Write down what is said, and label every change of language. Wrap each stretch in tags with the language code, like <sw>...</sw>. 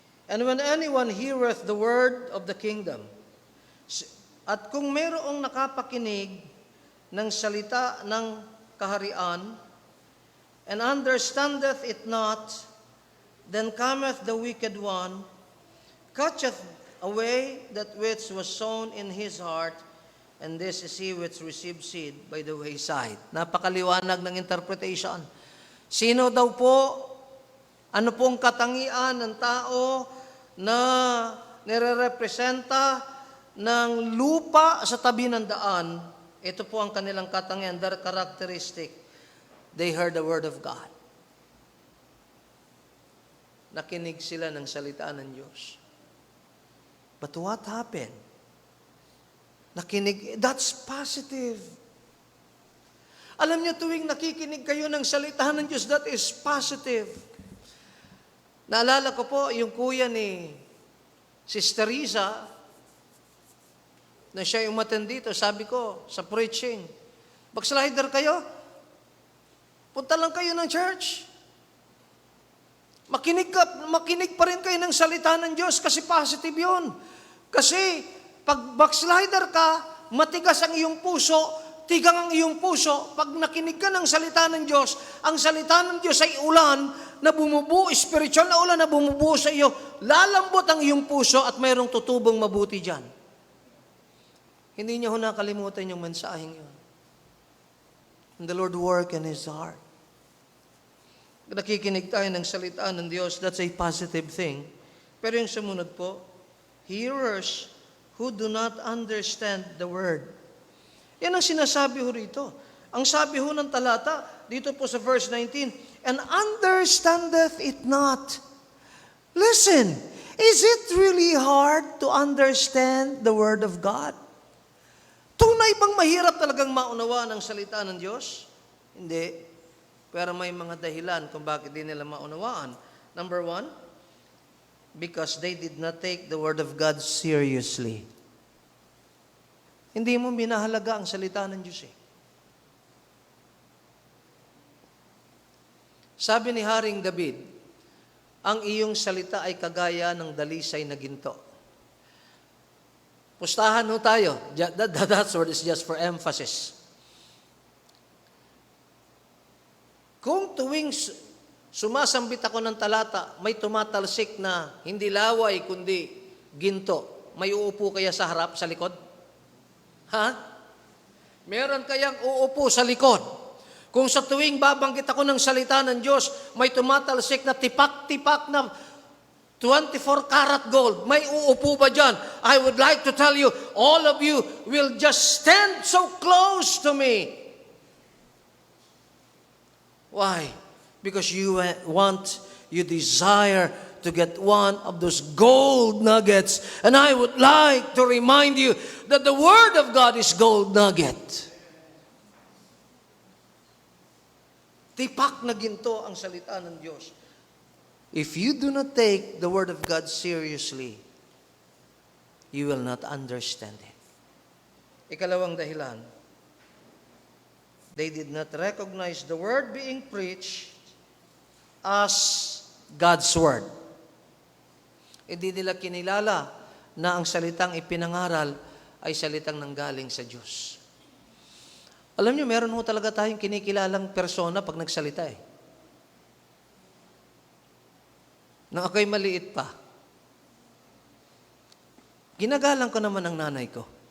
<en>And when anyone heareth the word of the kingdom,</en> <tl>at kung mayroong nakapakinig ng salita ng kaharian,</tl> <en>and understandeth it not, then cometh the wicked one, catcheth away that which was sown in his heart, and this is he which received seed by the wayside.</en> <tl>Napakaliwanag ng interpretation. Sino daw po, ano pong katangian ng tao na nire-representa ng lupa sa tabi ng daan? Ito po ang kanilang katangian,</tl> <en>their characteristic. They heard the word of God.</en> <tl>Nakinig sila ng salita ng Diyos.</tl> <en>But what happened?</en> <tl>Nakinig,</tl> <en>that's positive.</en> <tl>Alam niyo, tuwing nakikinig kayo ng salita ng Diyos,</tl> <en>that is positive.</en> <tl>Naalala ko po, yung kuya ni Sister Riza, na siya yung umattend dito, sabi ko, sa preaching, backslider kayo, punta lang kayo ng church. Makinig pa rin kayo ng salita ng Diyos kasi positive yun. Kasi pag backslider ka, matigas ang iyong puso, tigang ang iyong puso. Pag nakinig ka ng salita ng Diyos, ang salita ng Diyos ay ulan na bumubuo, spiritual na ulan na bumubuo sa iyo. Lalambot ang iyong puso at mayroong tutubong mabuti dyan. Hindi niya ho nakalimutan yung mensaheng yun.</tl> <en>And the Lord work in His heart.</en> <tl>Nakikinig tayo ng salita ng Diyos,</tl> <en>that's a positive thing.</en> <tl>Pero yung sumunod po,</tl> <en>hearers who do not understand the word.</en> <tl>Yan ang sinasabi ho rito. Ang sabi ho ng talata, dito po sa verse 19,</tl> <en>and understandeth it not. Listen, is it really hard to understand the word of God?</en> <tl>Tunay bang mahirap talagang maunawa ng salita ng Diyos? Hindi. Pero may mga dahilan kung bakit di nila maunawaan.</tl> <en>Number one, because they did not take the word of God seriously.</en> <tl>Hindi mo minahalaga ang salita ng Diyos eh. Sabi ni Haring David, ang iyong salita ay kagaya ng dalisay na ginto. Pustahan ho tayo.</tl> <en>That word is just for emphasis.</en> <tl>Kung tuwing sumasambit ako ng talata, may tumatalsik na hindi laway kundi ginto, may uupo kaya sa harap, sa likod? Ha? Meron kayang uupo sa likod? Kung sa tuwing babanggit ako ng salita ng Diyos, may tumatalsik na tipak-tipak na 24 karat gold, may uupo ba dyan?</tl> <en>I would like to tell you, all of you will just stand so close to me. Why? Because you desire to get one of those gold nuggets. And I would like to remind you that the Word of God is gold nugget.</en> <tl>Tipak na ginto ang salita ng Diyos.</tl> <en>If you do not take the Word of God seriously, you will not understand it.</en> <tl>Ikalawang dahilan,</tl> <en>they did not recognize the Word being preached as God's Word.</en> <tl>Hindi nila kinilala na ang salitang ipinangaral ay salitang nanggaling sa Diyos. Alam niyo, meron ho talaga tayong kinikilalang persona pag nagsalita eh. Nang ako'y maliit pa, ginagalang ko naman ang nanay ko.</tl>